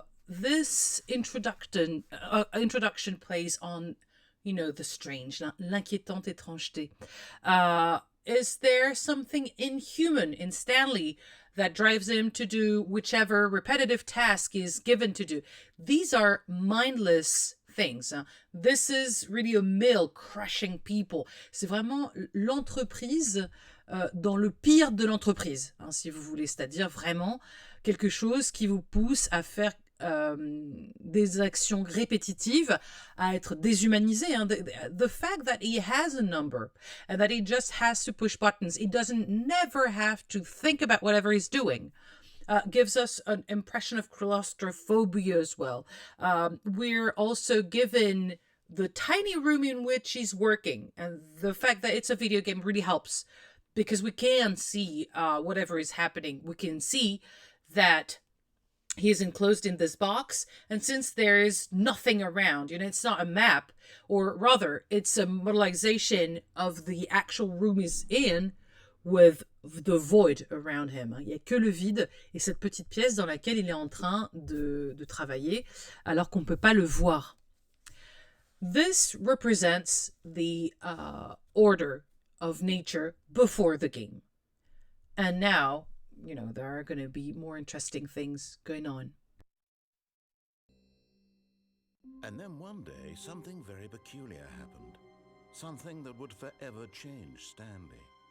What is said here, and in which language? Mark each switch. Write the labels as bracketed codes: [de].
[en] This introduction plays on, the strange, [fr] l'inquiétante étrangeté. [en] Is there something inhuman in Stanley that drives him to do whichever repetitive task is given to do? These are mindless things. This is really a mill crushing people. [fr] C'est vraiment l'entreprise dans le pire de l'entreprise, si vous voulez. C'est-à-dire vraiment quelque chose qui vous pousse à faire des actions répétitives, à être déshumanisé. [en] The fact that he has a number and that he just has to push buttons, he doesn't never have to think about whatever he's doing, gives us an impression of claustrophobia as well. We're also given the tiny room in which he's working, and the fact that it's a video game really helps because we can see whatever is happening. We can see that he is enclosed in this box, and since there is nothing around, it's not a map, or rather, it's a modelization of the actual room he's in with the void around him. [fr] Il n'y a que le vide et cette petite pièce dans laquelle il est en train de travailler, alors qu'on ne peut pas le voir. [en] This represents the order of nature before the game. And now, there are going to be more interesting things going on. And then one day, something very peculiar happened. Something that would forever change Stanley.